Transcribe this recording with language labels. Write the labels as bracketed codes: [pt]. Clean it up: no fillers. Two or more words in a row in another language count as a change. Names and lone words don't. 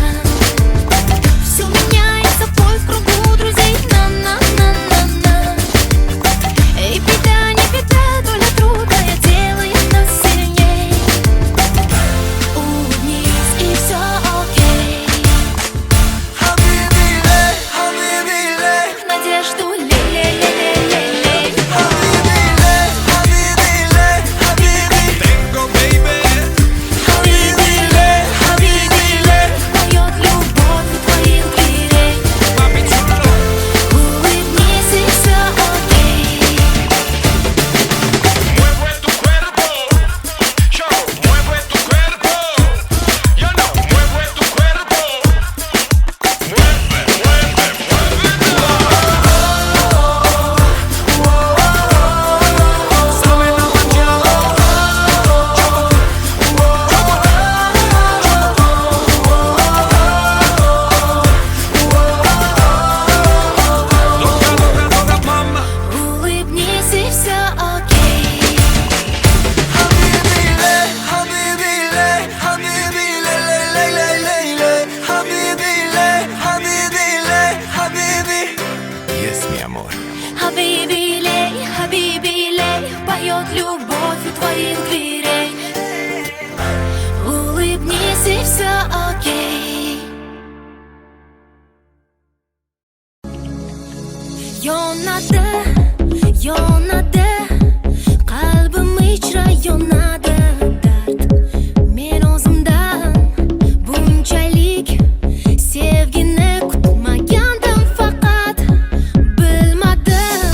[ru] Все меняется, бой в кругу друзей, на-на-на-на-на. Эй, беда, не беда, доля трудная делает нас сильней. Улыбнись, и все окей. Хабиби-лей, хабиби-лей, Надежду лей-лей-лей-лей-лей. хабиби-лей, хабиби-лей, хабиби. Хабиби-лей, хабиби-лей. Поет любовь у твоих дверей. Улыбнись, и все окей. [es] Mueve tu cuerpo, yo mueve tu cuerpo, yo no mueve tu cuerpo, mueve, mueve, mueve. Sabe la mañana. Toca, mama. [ru] Улыбнись, и все окей. Хабиби-лей, хабиби-лей, хабиби-лей-лей-лей-лей-лей. Хабиби-лей, хабиби-лей, хабиби. [es] Yes, mi amor. [ru] Хабиби-лей, хабиби-лей, поет любовь у твоих дверей. Улыбнись, и все окей. [uz] Yonadi, qalbim ichra yonadi dard. Men o'zimdan bunchalik sevgini kutmagandim, faqat bilmadim.